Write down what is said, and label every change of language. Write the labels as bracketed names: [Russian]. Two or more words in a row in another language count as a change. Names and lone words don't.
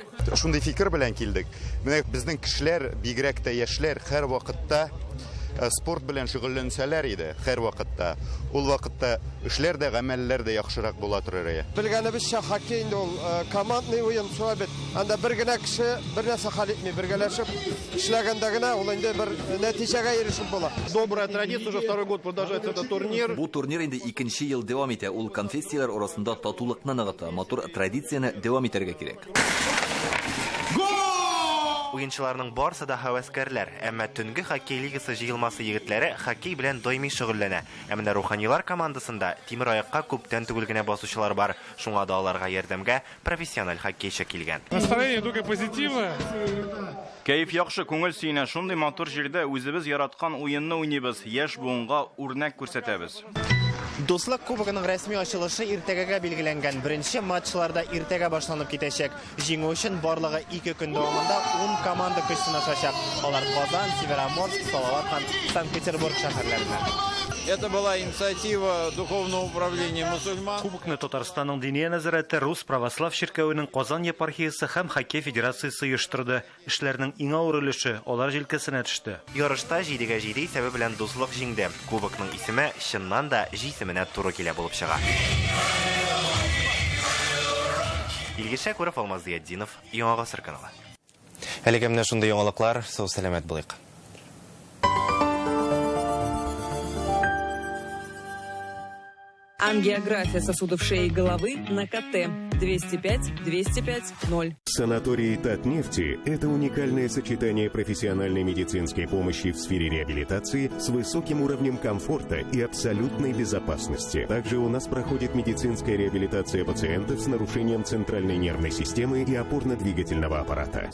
[Tatar] Шундый фикер белән килдек. Менә безнең кешеләр, бигрәк тә яшьләр һәр вакытта спорт белән шөгыльләнсәләр иде, һәр вакытта. Ул вакытта эшләр дә, гамәлләр дә яхшырак була торыр иде. Белгәнебезчә хоккей инде ул командный уен шулай бит. Анда бер генә кеше бер нәрсә хәл итми, бергәләшеп эшләгәндә генә ул инде бер нәтиҗәгә ирешеп була. [Russian] Добрая традиция, уже второй год продолжается этот турнир. [Tatar] Бу турнир инде 2нче ел дәвам итә. Ул конфессияләр арасында татулыкны ныгыта, матур традицияне дәвам итәргә кирәк. Уенчыларның барысы да һәвәскәрләр, әмма төнге хоккей лигасы җыелмасы егетләре хоккей белән даими шөгыльләнә. Ә менә руханилар командасында тимер аякка күптән түгел генә басучылар бар. Шуңа да аларга ярдәмгә профессиональ хоккейчы килгән. [Russian] Настроение только позитивное. [Tatar] Кәеф яхшы, күңел сөенә. Шундый матур җирдә үзебез яраткан уенны уйныйбыз, яшь буынга үрнәк күрсәтәбез. Дуслык кубогының рәсми ачылышы иртәгәгә билгеләнгән. Беренче матчларда иртәгә башланып китәчәк. Җиңү өчен барлыгы 2 көн дәвамында 10 команда көч сынашачак. Алар Казан, Североморск, Салават һәм Санкт-Петербург шәһәрләреннән. [Russian] Это была инициатива Духовного управления мусульман. [Tatar] Кубокны Татарстанның Диния нәзарәте Рус православ ширкәвенең Казан епархиясе һәм хоккей федерациясе оештырды. Эшләрнең иң авыр өлеше алар җилкәсенә төште. Ярышта 7-7 сәбәбе белән дуслык җиңде. Кубокның исеме чыннан да җисеменә туры килә булып чыга. Илгиз Шәкүров, Алмаз Зиятдинов, Яңа Гасыр каналы. Әлегә менә шундый яңалыклар, сау сәламәт булыйк. [Russian] Ангиография сосудов шеи и головы на КТ 205-205-0. Санаторий Татнефти – это уникальное сочетание профессиональной медицинской помощи в сфере реабилитации с высоким уровнем комфорта и абсолютной безопасности. Также у нас проходит медицинская реабилитация пациентов с нарушением центральной нервной системы и опорно-двигательного аппарата.